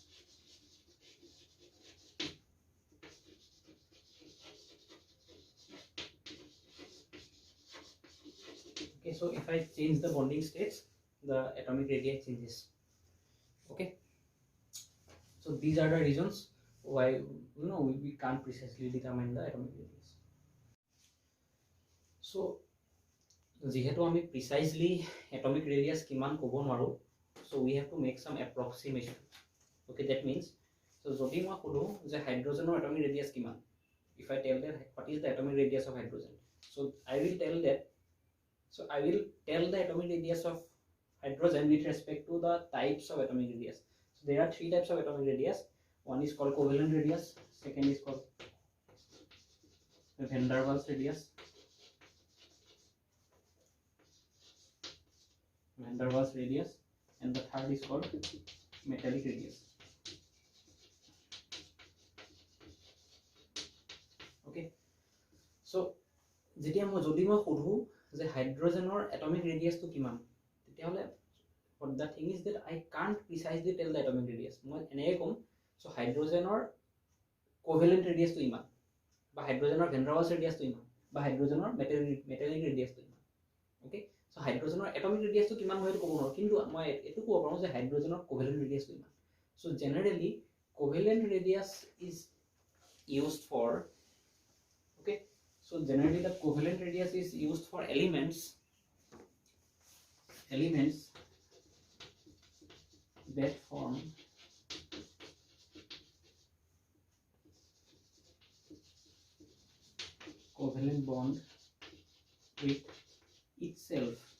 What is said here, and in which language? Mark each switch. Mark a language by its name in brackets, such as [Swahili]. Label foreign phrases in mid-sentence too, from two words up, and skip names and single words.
[English] Okay, so if I change the bonding states, the atomic radii changes. Okay, so these are the reasons why, you know, we can't precisely determine the atomic radius. [Assamese] So যেহেতু আমি [English] precisely atomic radius [Assamese] কিমান ক'ব নোৱাৰো, [English] so we have to make some approximation. Okay, that means, so [Assamese] যদি মই কলো যে হাইড্ৰোজেনৰ [English] atomic radius কিমান, if I tell that what is the atomic radius of hydrogen, so I will tell the atomic radius of hydrogen with respect to the types of atomic radius. So there are three types of atomic radius. One is called covalent radius, second is called van der Waals radius, and the third is called metallic radius. Okay, so [Assamese] যেতিয়া মই যদি মই সোধো যে হাইড্ৰোজেনৰ [English] atomic radius [Assamese] to কিমান, তেতিয়াহলে [English] but the thing is that I can't precisely tell the atomic radius. [Assamese] মই এনেকৈ কম, so হাইড্ৰোজেনৰ [English] covalent radius [Assamese] to ইমান, বা হাইড্ৰোজেনৰ [English] van der Waals radius [Assamese] to ইমান, বা হাইড্ৰোজেনৰ [English] metallic radius [Assamese] to ইমান. Okay, so হাইড্ৰোজেনৰ [English] atomic radius [Assamese] to কিমান হয় ক'ব নোৱাৰো, কিন্তু মই এটো ক'ব পাৰো যে হাইড্ৰোজেনৰ [English] covalent radius [Assamese] to ইমান. [English] So generally covalent radius is used for, okay, so generally the covalent radius is used for elements that form covalent bond with itself.